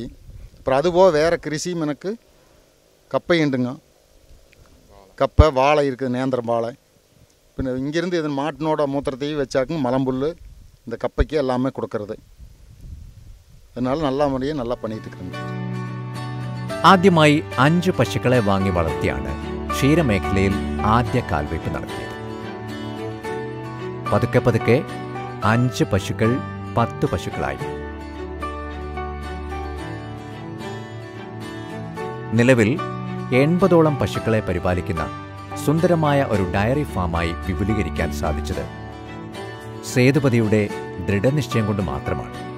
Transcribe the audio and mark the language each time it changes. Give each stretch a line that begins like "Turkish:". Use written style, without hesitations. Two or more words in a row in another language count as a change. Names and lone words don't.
Tamil: அப்புறம் அதுபோக வேறு கிருஷியும் எனக்கு கப்பை உண்டுங்க. கப்பை வாழை இருக்குது, நேந்திரம் வாழை. பின்ன இங்கேருந்து இதன் மாட்டினோட மூத்திரத்தையும் வச்சாக்குங்க மலம்புல் இந்த கப்பைக்கு எல்லாமே கொடுக்கறது. அதனால நல்லா முறையை நல்லா பண்ணிட்டு இருக்கிறேங்க.
Malayalam: ആദ്യമായി 5 പശുക്കളെ വാങ്ങി വളർത്തിയാണ് ക്ഷീരമേഖലയിൽ ആദ്യ കാൽവയ്പ് നടത്തിയത്. പതുക്കെ പതുക്കെ 5 പശുക്കൾ 10 പശുക്കളായി. നിലവിൽ 80ഓളം പശുക്കളെ പരിപാലിക്കുന്ന സുന്ദരമായ ഒരു
English: dairy farm
Malayalam: വിപുലീകരിക്കാൻ സാധിച്ചത് സേതുപതിയുടെ ദൃഢനിശ്ചയം കൊണ്ട് മാത്രമാണ്.